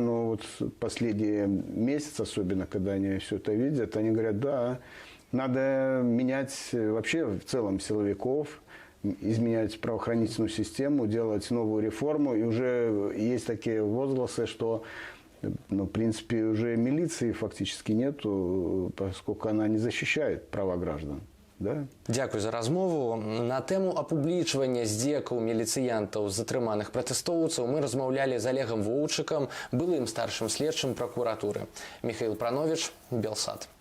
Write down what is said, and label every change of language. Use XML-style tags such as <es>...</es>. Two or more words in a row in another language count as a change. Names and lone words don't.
<ru>Но вот последние месяцы, особенно когда они все это видят, они говорят, да, надо менять вообще в целом силовиков, изменять правоохранительную систему, делать новую реформу. И уже есть такие возгласы, что, в принципе, уже милиции фактически нету, поскольку она не защищает права граждан. Да?</ru> <be>Дякую за размову. На тему апублічвання здзекаў міліцыянтаў затрыманых пратэстоўцаў мы размаўлялі з Олегом Воўчыкам, былым старшым следчым пракуратуры. Михаил Пранович, Белсат.</be>